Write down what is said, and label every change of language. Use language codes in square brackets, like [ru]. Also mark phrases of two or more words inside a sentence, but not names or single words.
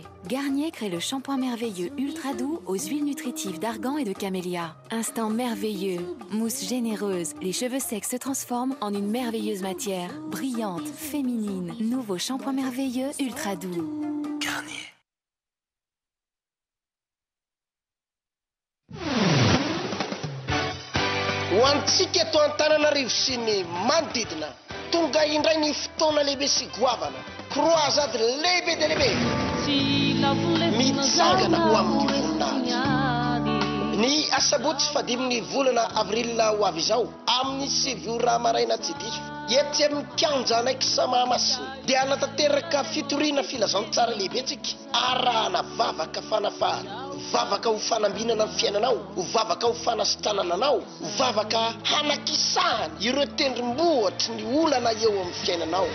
[fr] Garnier crée le shampoing merveilleux ultra doux aux huiles nutritives d'argan et de camélia. Instant merveilleux, mousse généreuse, les cheveux secs se transforment en une merveilleuse matière, brillante, féminine. Nouveau shampoing merveilleux ultra doux. Garnier. [mg] Hoantsika eto Antananarivo sy ny manodidina tonga indray ny fotoana lehibe sy goavana croisade lehibe de lehibe mitsangana ho amin'ny voninahitra ny asabotsy fadiminy volana avril ho avy izao amin'ny 7 maraina tsy diso etsy amin'ny kianja anaiky Samahamasina dia anatanteraka fitoriana filazantsara lehibe tsika arahana vavaka fanafahana vavaka ho fanambinana ny fiainanao ho vavaka ho fanasitranana anao ho vavaka hanakisahana ireo tendrombohatry ny olana eo amin'ny fiainanao.